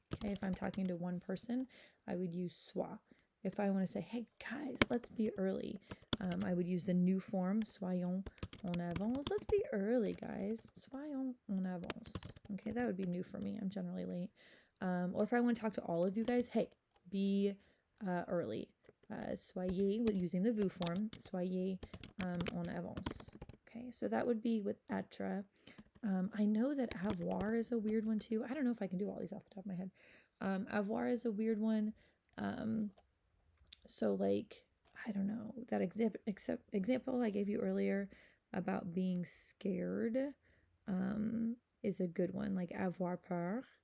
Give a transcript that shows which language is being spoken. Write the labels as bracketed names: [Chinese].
[English] Okay, if I'm talking to one person, I would use sois. If I want to say, hey guys, let's be early, I would use the new form, [French] soyons en avance. [English] Let's be early, guys. [French] Soyons en avance. [English] Okay, that would be new for me. I'm generally late. Or if I want to talk to all of you guys, hey, be early. [French] Soyez, [English] with using the vous form, [French] soyez en avance. [English] Okay, so that would be with être. I know that avoir is a weird one too. I don't know if I can do all these off the top of my head. Avoir is a weird one. So like, I don't know, that example I gave you earlier about being scared is a good one, like avoir peur.